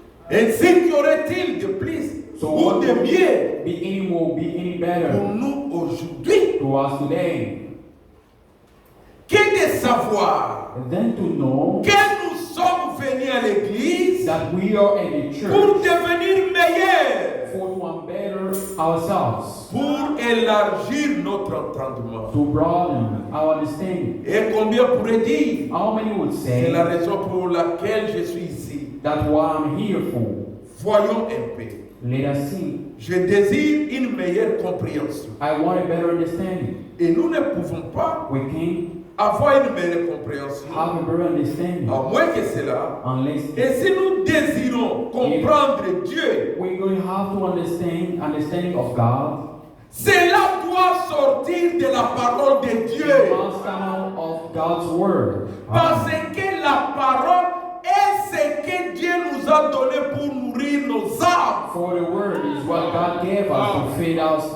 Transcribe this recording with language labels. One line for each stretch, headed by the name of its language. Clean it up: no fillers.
French: Ainsi qu'aurait-il de plus
English: So
French: ou
English: what
French: de
English: would
French: mieux
English: be any more, be any
French: pour
English: better
French: nous aujourd'hui
English: to us today
French: que de savoir
English: than to know
French: que nous sommes venus à l'église
English: that we are at the
French: pour
English: church
French: devenir meilleurs,
English: for to better ourselves,
French: pour élargir notre entendement.
English: to broaden our understanding?
French: Et combien pourrait dire?
English: How many would
French: C'est
English: say
French: la raison pour laquelle je suis ici.
English: that's what I'm here for?
French: Voyons un peu.
English: Let us see.
French: Je désire une meilleure compréhension.
English: I want a better understanding.
French: Et nous ne pouvons pas
English: We can't
French: avoir une meilleure compréhension
English: have a better understanding
French: à moins que cela.
English: unless
French: Et si nous désirons comprendre Dieu,
English: we're going to have to understand understanding of God.
French: cela doit sortir de la parole de
English: It
French: Dieu.
English: must come out of God's word.
French: Parce que la parole est ce que Dieu nous a donné pour nourrir nos âmes.
English: For the word is what God gave us to feed us